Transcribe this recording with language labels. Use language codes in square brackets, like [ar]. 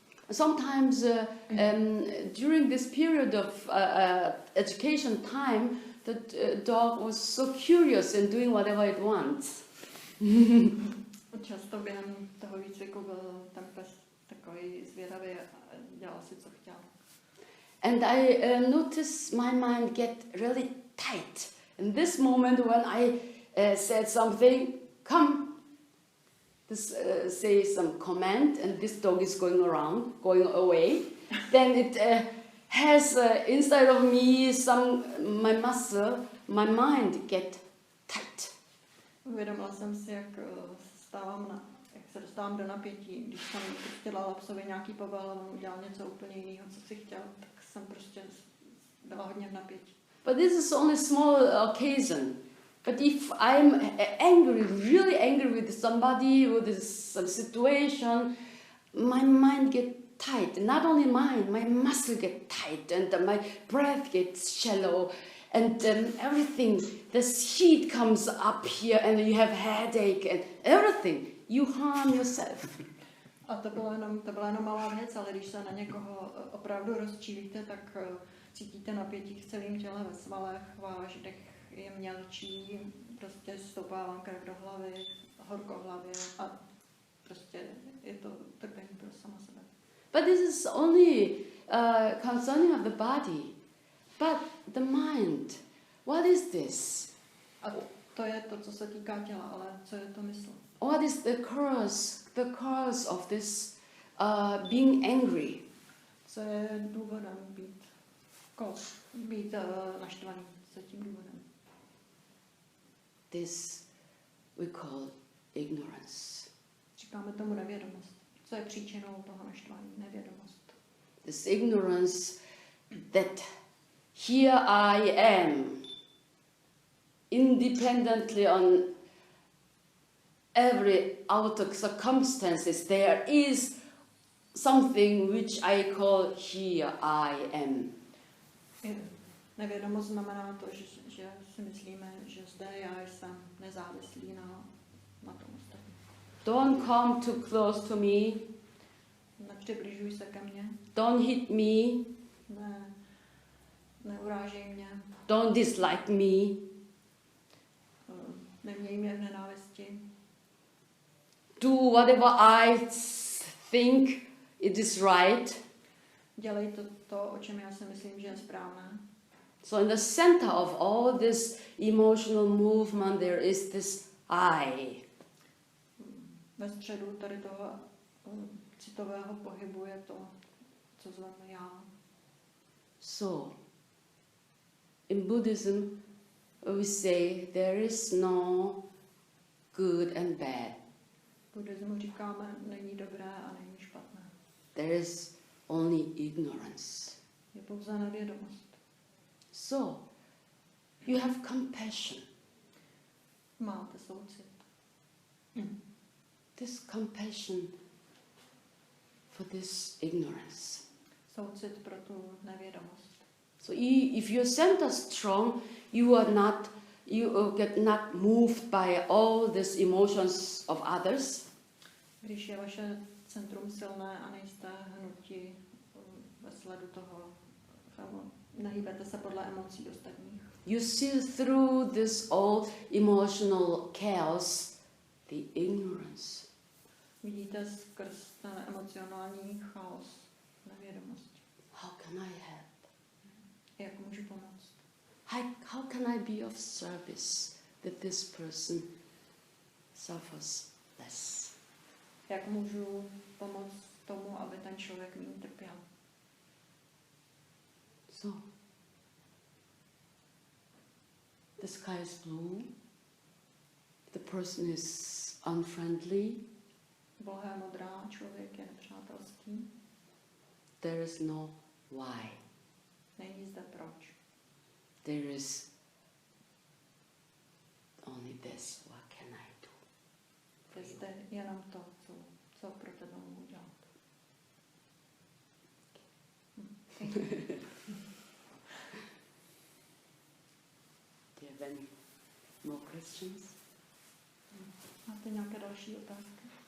[en] Sometimes during this period of education time, the dog was so curious and doing whatever it wants. [cs] Často během toho výcviku byl ten pes takový zvědavý a dělal si, co chtěl. [en] And I noticed my mind get really tight. In this moment when I said something, come, say some command, and this dog is going away, then it has inside of me my muscle, my mind get tight. [cs] Uvědomila jsem si, jak se dostávám do napětí. Když jsem dělala psovi nějaký povel a on udělal něco úplně jiného, co si chtěl, tak jsem prostě byla hodně v napětí. [en] But this is only small occasion. But if I'm angry, really angry with somebody, with some situation, my mind gets tight. Not only mine, my muscle get tight, and my breath gets shallow, and everything. This heat comes up here, and you have headache, and everything. You harm yourself. [cs] A to byla jenom malá věc, ale když se na někoho opravdu rozčílíte, tak cítíte napětí v celém těle, ve svalech, váš dech je mělčí, prostě stoupá vám krev do hlavy, horko v hlavě a prostě je to trpení pro sama sebe. [en] But this is only concerning of the body. But the mind, what is this? [cs] A to je to, co se týká těla, ale co je to mysl? [en] What is the cause of this being angry? [cs] Co je důvodem být naštvaný? Co je tím důvodem? [en] This we call ignorance. [cs] Říkáme tomu nevědomost. Co je příčinou toho naštvání? Nevědomost. [en] This ignorance that here I am, independently on every outer circumstances, there is something which I call here I am. [cs] Nevědomost znamená to, že si myslíme, že zde já jsem nezávislý na tom ostatním. [en] Don't come too close to me. [cs] Nepřibližuj se ke mně. [en] Don't hit me. [cs] Neurážej mě. [en] Don't dislike me. [cs] Neměj mě v nenávisti. [en] Do whatever I think it is right. [cs] Dělej to, o čem já si myslím, že je správné. [en] So in the center of all this emotional movement there is this I. [cs] Ve středu tady toho citového pohybu je to, co zveme já. [en] So in Buddhism we say there is no good and bad. [cs] V buddhismu říkáme, není dobré a není špatné. [en] There is only ignorance. [cs] Je pouze nevědomost. [en] So you have compassion. [cs] Máte soucit. [en] This compassion for this ignorance. [cs] Soucit pro tu nevědomost. [en] So if your center is strong, you get not moved by all these emotions of others. [cs] Když je vaše centrum silné a nejste hnuti ve sledu toho, nehýbete se podle emocí ostatních. [en] You see through this all emotional chaos the ignorance. [cs] Vidíte skrz ten emocionální chaos, nevědomost. [en] How can I help? [cs] Jak můžu pomoct? [en] How can I be of service that this person suffers less? [cs] Jak můžu pomoct tomu, aby ten člověk méně trpěl? [en] So, the sky is blue, the person is unfriendly, [cs] Obloha je modrá, člověk je nepřátelský. [en] there is no why. [cs] Není zde proč. [en] There is only this, what can I do? [cs] Je zde jenom to, co pro tebe mohu dělat. [en] Thank you. Do you have any more questions? [cs] Máte nějaké další otázky?